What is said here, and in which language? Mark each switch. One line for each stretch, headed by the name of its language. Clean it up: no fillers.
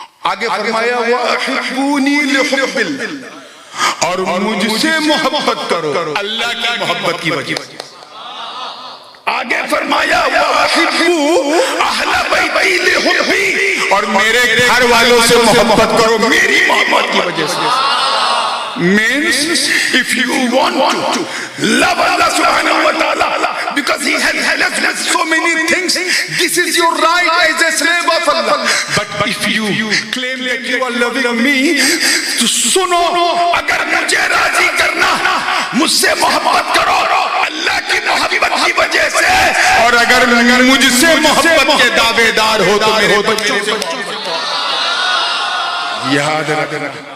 Urdu: آگے فرمایا
Arabic: وَأَحِبُّونِي لِحُبِّ اللَّهِ,
Urdu: اور مجھ سے محبت کرو اللہ کی محبت کی وجہ سے. آگے فرمایا
Arabic: وَأَحِبُّوا أَهْلَ بَيْتِي لِحُبِّي,
Urdu: اور میرے گھر والوں سے محبت کرو میری محبت کی وجہ سے.
English: Means if you want to love Allah subhanahu wa ta'ala because he has blessed us so many things, this is your right as a slave of Allah. But if you claim that you are loving me,
Urdu: تو سنو اگر مجھے راضی کرنا مجھ سے محبت کرو اللہ کی محبت کی وجہ سے, اور اگر مجھ سے محبت کے دعوے دار ہو تو میرے بچوں سے یاد رکھنا.